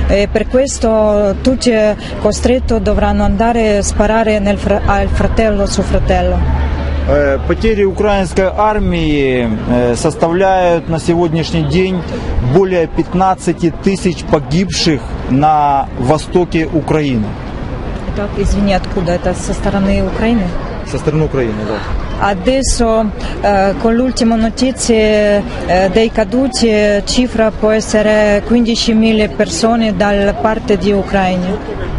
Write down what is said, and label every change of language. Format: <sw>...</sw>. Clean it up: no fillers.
<it>Per questo tutti costretti dovranno andare a sparare al fratello, suo fratello.</it> <ru>Потери украинской армии составляют на сегодняшний день более 15 тысяч погибших на востоке Украины. Извини, откуда? Это со стороны Украины? Со стороны Украины, да.</ru> <it>Adesso con l'ultima notizia dei caduti cifra può essere 15.000 persone dalla parte di Ucraina.</it>